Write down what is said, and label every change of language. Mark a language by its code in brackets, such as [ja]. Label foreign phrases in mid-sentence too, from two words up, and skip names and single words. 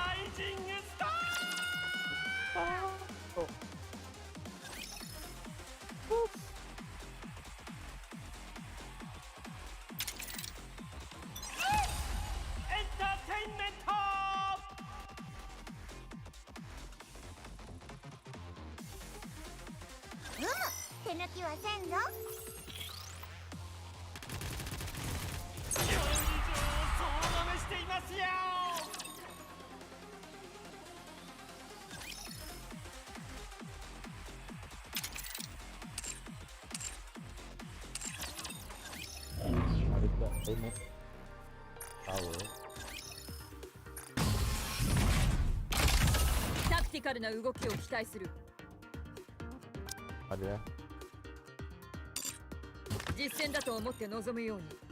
[ja] ライジングスターエンターテインメント。手抜きはせんぞ。競技場を総なめしていますよ。 [ms] ada tak [en] remote power [ja] タクティカルな動きを期待する。 [ms] ada [ja] 実戦だと思って臨むように。